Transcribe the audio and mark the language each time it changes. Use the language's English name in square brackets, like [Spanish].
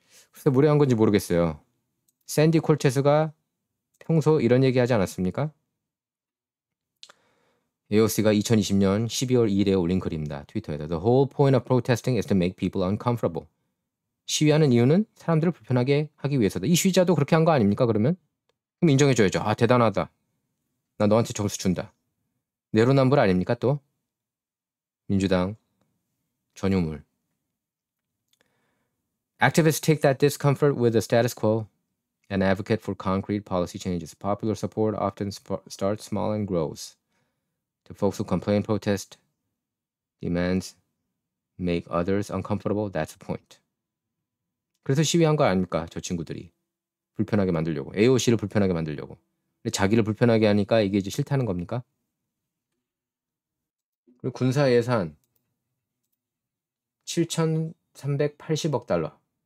[Korean] 글쎄 무례한 건지 모르겠어요. 샌디 콜테스가 평소 이런 얘기 하지 않았습니까? AOC가 2020년 12월 2일에 올린 글입니다. 트위터에다 [English] The whole point of protesting is to make people uncomfortable. [Korean] 시위하는 이유는 사람들을 불편하게 하기 위해서다. 이 시위자도 그렇게 한 거 아닙니까? 그러면? 그럼 인정해줘야죠. 아 대단하다. 나 너한테 점수 준다. 내로남불 아닙니까 또? 민주당 전유물. [English] Activists take that discomfort with the status quo and advocate for concrete policy changes. Popular support often starts small and grows. The folks who complain, protest, demands, make others uncomfortable. That's the point. [Korean] 그래서 시위한 거 아닙니까? 저 친구들이. 불편하게 만들려고. AOC를 불편하게 만들려고. 근데 자기를 불편하게 하니까 이게 이제 싫다는 겁니까? 그리고 군사 예산 7,380억 달러.